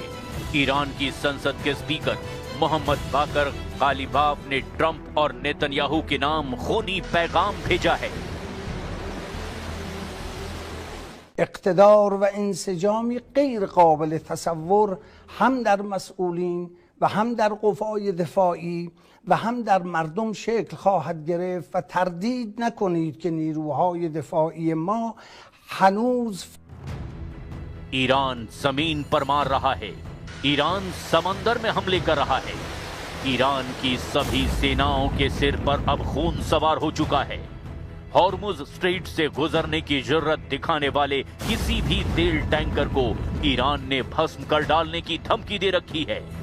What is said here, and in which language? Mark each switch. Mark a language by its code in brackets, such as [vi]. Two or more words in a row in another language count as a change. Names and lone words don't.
[hi] ईरान की संसद के स्पीकर मोहम्मद बाकर गालिबाफ ने ट्रंप और नेतन्याहू के नाम खूनी पैगाम भेजा है। [fa] اقتدار و انسجام غیر قابل تصور هم در مسئولین و هم در قوای دفاعی و هم در مردم شکل خواهد گرفت و تردید نکنید که نیروهای دفاعی ما هنوز [hi] ईरान जमीन पर मार रहा है, ईरान समंदर में हमले कर रहा है। ईरान की सभी सेनाओं के सिर पर अब खून सवार हो चुका है। हॉर्मुज स्ट्रेट से गुजरने की जरूरत दिखाने वाले किसी भी तेल टैंकर को ईरान ने भस्म कर डालने की धमकी दे रखी है।